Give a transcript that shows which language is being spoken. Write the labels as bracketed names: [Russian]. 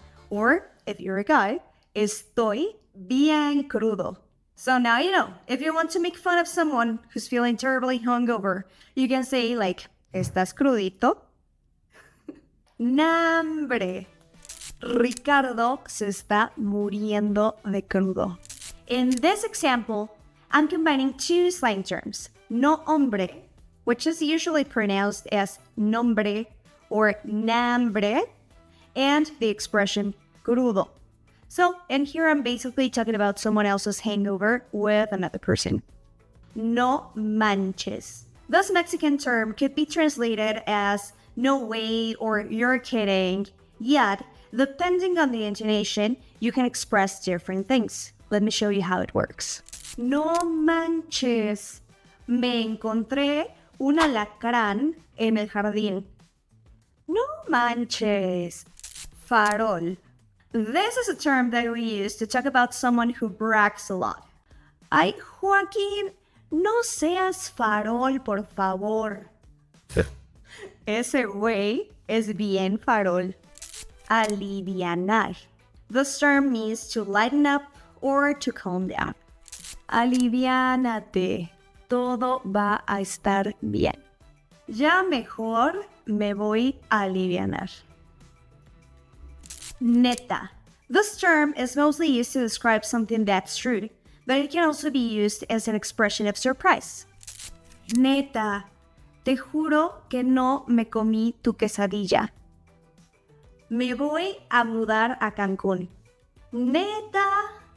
[English] Or if you're a guy, [Spanish] estoy bien crudo. [English] So now you know, if you want to make fun of someone who's feeling terribly hungover, you can say like, [Spanish] ¿estás crudito? Nambre. Ricardo se está muriendo de crudo. [English] In this example, I'm combining two slang terms, no hombre, which is usually pronounced as nombre or nambre, and the expression crudo. So, in here I'm basically talking about someone else's hangover with another person. No manches. This Mexican term could be translated as no way or you're kidding, yet depending on the intonation, you can express different things. Let me show you how it works. [Spanish] No manches, me encontré un alacrán en el jardín. No manches. Farol. [English] This is a term that we use to talk about someone who brags a lot. [Spanish] Ay, Joaquín, no seas farol, por favor. Ese güey es bien farol. Alivianar. [English] This term means to lighten up or to calm down. [Spanish] Aliviánate. Todo va a estar bien. Ya mejor me voy a alivianar. Neta. [English] This term is mostly used to describe something that's true, but it can also be used as an expression of surprise. [Spanish] Neta, te juro que no me comí tu quesadilla. Me voy a mudar a Cancún. Neta.